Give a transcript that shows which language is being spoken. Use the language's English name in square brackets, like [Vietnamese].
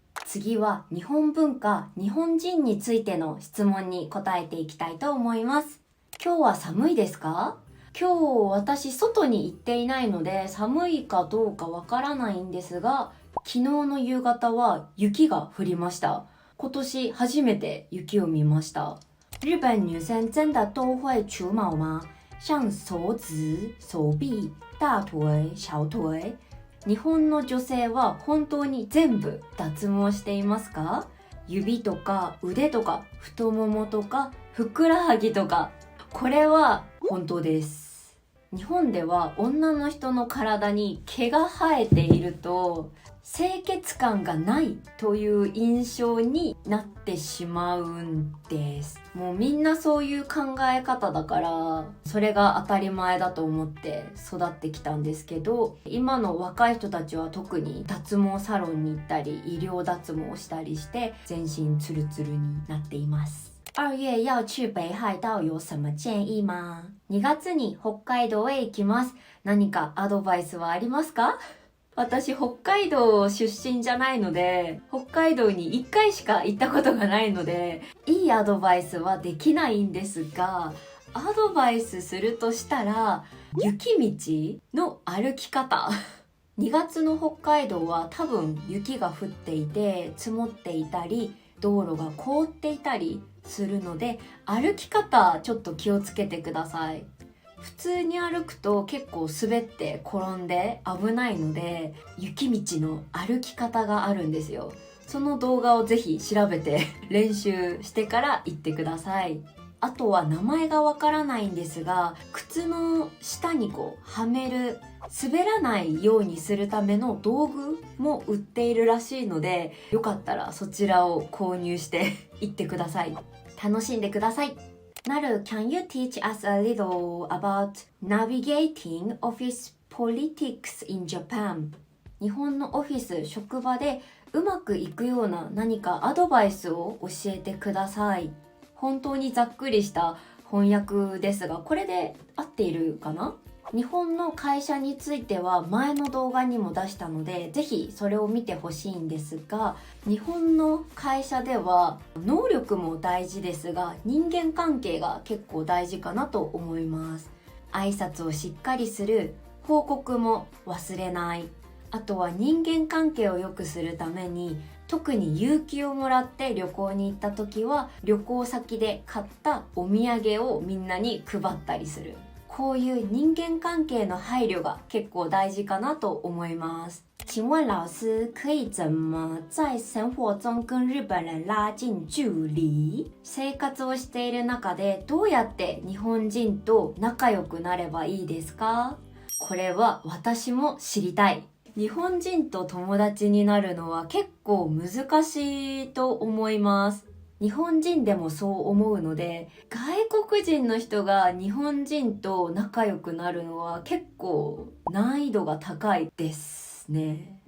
[Japanese] 次は日本文化、日本人についての質問に答えていきたいと思います。今日は寒いですか？今日私外に行っていないので寒いかどうかわからないんですが、昨日の夕方は雪が降りました。今年初めて雪を見ました。 [Chinese] 日本女生真的都会除毛吗？像手指、手臂、大腿、小腿。 [Japanese] 日本の女性は本当に全部脱毛していますか？指とか腕とか太ももとかふくらはぎとか。これは本当です。日本では女の人の体に毛が生えていると清潔感がないという印象になってしまうんです。もうみんなそういう考え方だからそれが当たり前だと思って育ってきたんですけど、今の若い人たちは特に脱毛サロンに行ったり医療脱毛をしたりして全身ツルツルになっています。 [Chinese] 2月要去北海道有什么建議吗？ [Japanese] 2月に北海道へ行きます。何かアドバイスはありますか？私北海道出身じゃないので、北海道に1回しか行ったことがないので、いいアドバイスはできないんですが、アドバイスするとしたら、雪道の歩き方。 2月の北海道は多分雪が降っていて、積もっていたり、道路が凍っていたりするので、歩き方ちょっと気をつけてください。普通に歩くと結構滑って転んで危ないので、雪道の歩き方があるんですよ。その動画をぜひ調べて練習してから行ってください。あとは名前がわからないんですが、靴の下にはめる、滑らないようにするための道具も売っているらしいので、よかったらそちらを購入して行ってください。楽しんでください。 [English] Naru, can you teach us a little about navigating office politics in Japan? [Japanese] 日本のオフィス、職場でうまくいくような何かアドバイスを教えてください。本当にざっくりした翻訳ですが、これで合っているかな？日本の会社については前の動画にも出したので、ぜひそれを見てほしいんですが、日本の会社では能力も大事ですが、人間関係が結構大事かなと思います。挨拶をしっかりする、報告も忘れない。あとは人間関係を良くするために、特に有給をもらって旅行に行った時は、旅行先で買ったお土産をみんなに配ったりする。こういう人間関係の配慮が結構大事かなと思います。 [Chinese] 请问老师可以怎么在生活中跟日本人拉近距離？ [Japanese] 生活をしている中でどうやって日本人と仲良くなればいいですか？これは私も知りたい。日本人と友達になるのは結構難しいと思います。日本人でもそう思うので、外国人の人が日本人と仲良くなるのは結構難易度が高いですね。